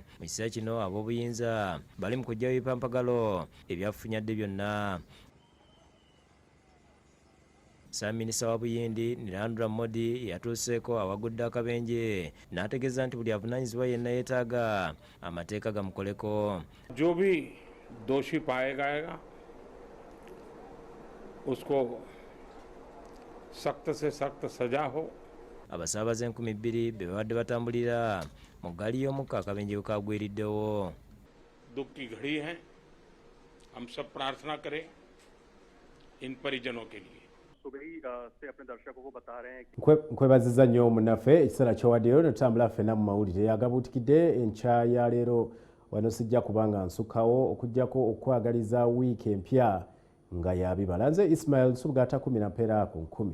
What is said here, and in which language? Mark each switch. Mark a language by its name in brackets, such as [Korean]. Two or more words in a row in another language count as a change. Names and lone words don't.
[Ganda] Mu kiseera kino ab'obuyinza bali mu kuggyawo ebipampagalo ebyafunyadde byonna. Ssaabaminisita wa Buyindi Nirandula Modi yatuuseeko awagudde akabenje n'ategeeza nti buli avunaanyizibwa yenna yeetaaga amateeka gamukoleko. [Hindi] जो भी दोषी पाया जाएगा उसको सख्त से सख्त सजा हो. [Ganda] Abasaabaze 2,000 be babadde batambulira mu ggaali y'omukka akabenje we kaagwiriddewo. [Hindi] दुख की घड़ी है, हम सब प्रार्थना करें इन परिजनों के लिए. [Ganda] Nkwebazizza nnyo munnaffe ekiseera kyowaddeyo notambula ffenna mu mawulire agabuutikidde enkya ya leero wano sijja kubanga nsukkawo okuggyako okwagaliza wiiki empya nga yabibala. Nze Ismail Subugata 10 mpeera ku 10.